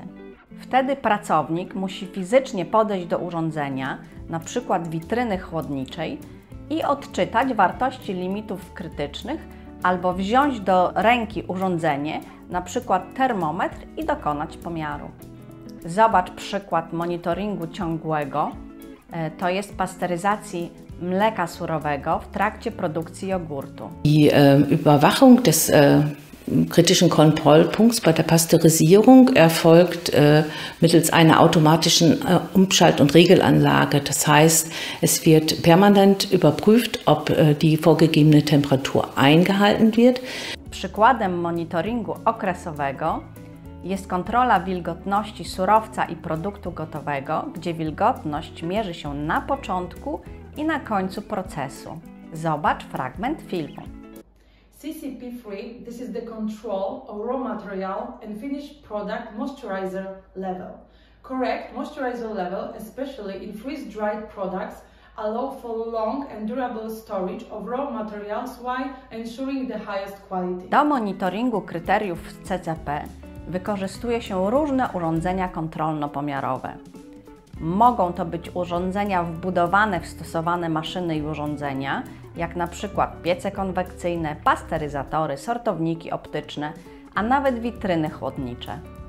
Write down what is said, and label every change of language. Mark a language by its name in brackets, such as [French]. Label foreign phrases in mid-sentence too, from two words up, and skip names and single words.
[Polish] Wtedy pracownik musi fizycznie podejść do urządzenia, na przykład witryny chłodniczej, i odczytać wartości limitów krytycznych albo wziąć do ręki urządzenie, na przykład termometr, i dokonać pomiaru. Zobacz przykład monitoringu ciągłego, to jest pasteryzacji mleka surowego w trakcie produkcji jogurtu. [German] Die Überwachung des kritischen Kontrollpunkts bei der Pasteurisierung erfolgt mittels einer automatischen Umschalt- und Regelanlage. Das heißt, es wird permanent überprüft, ob die vorgegebene Temperatur eingehalten wird. [Polish] Przykładem monitoringu okresowego jest kontrola wilgotności surowca i produktu gotowego, gdzie wilgotność mierzy się na początku i na końcu procesu. Zobacz fragment filmu. [English] CCP3, this is the control of raw material and finished product moisturizer level. Correct moisturizer level, especially in freeze-dried products, allow for long and durable storage of raw materials while ensuring the highest quality. [Polish] Do monitoringu kryteriów CCP wykorzystuje się różne urządzenia kontrolno-pomiarowe. Mogą to być urządzenia wbudowane w stosowane maszyny i urządzenia, jak na przykład piece konwekcyjne, pasteryzatory, sortowniki optyczne, a nawet witryny chłodnicze.